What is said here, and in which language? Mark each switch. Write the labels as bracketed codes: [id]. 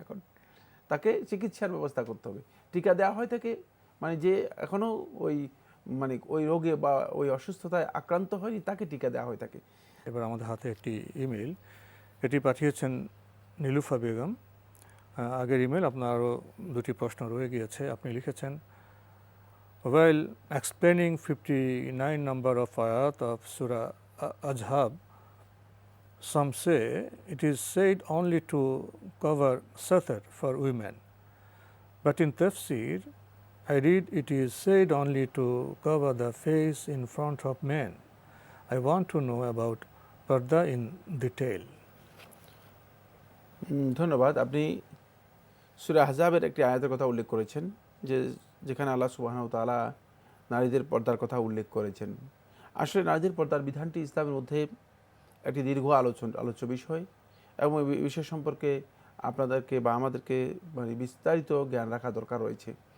[bn] এখন তাকে চিকিৎসার ব্যবস্থা করতে হবে। টিকা দেওয়া হয় তাকে, মানে যে এখনও ওই মানে ওই রোগে বা ওই অসুস্থতায় আক্রান্ত হয়নি তাকে টিকা দেওয়া হয় তাকে। এবার আমাদের হাতে একটি ইমেল, এটি পাঠিয়েছেন নীলুফা বেগম। আগের ইমেল আপনার আরও দুটি প্রশ্ন রয়ে গিয়েছে। আপনি লিখেছেন, [en] while explaining 59 number of ayat of Surah Azhab, some say it is said only to cover satar for women, but in tafsir I read it is said only to cover the face in front of men. I want to know about parda in detail. [bn] ধন্যবাদ। আপনি সূরা আহজাবের একটি আয়াতের কথা উল্লেখ করেছেন, যেখানে আল্লাহ সুবহানাহু ওয়া তাআলা নারীদের পর্দার কথা উল্লেখ করেছেন। আসলে নারীদের পর্দার বিধানটি ইসলামের মধ্যে একটি দীর্ঘ আলোচ্য বিষয়, এবং এই বিষয় সম্পর্কে আপনাদেরকে বা আমাদেরকে মানে বিস্তারিত জ্ঞান রাখা দরকার রয়েছে।